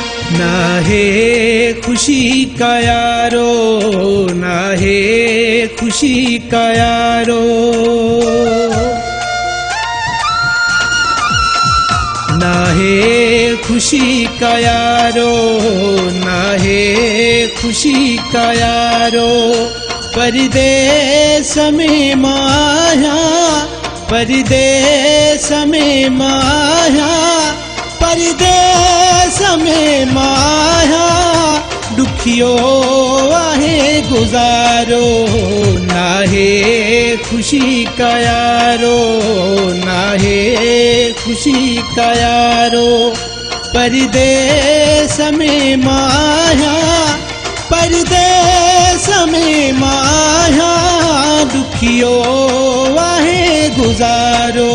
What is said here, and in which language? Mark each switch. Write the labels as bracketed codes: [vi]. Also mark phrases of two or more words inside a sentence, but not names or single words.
[ur] نہ ہے خوشی کا یارو، نہ ہے خوشی کا یارو، نہ ہے خوشی کا یارو، نہ ہے خوشی کا یارو. پردیس میں مایا، پردیس میں مایا، پردیس میں مایا, परदेस में माया, [sd] दुखियो आहे गुजारो। [ur] نہ ہے خوشی کا یارو، نہ ہے خوشی کا یارو. پردیس میں مایا، پردیس میں مایا, [sd] दुखियो आहे गुजारो।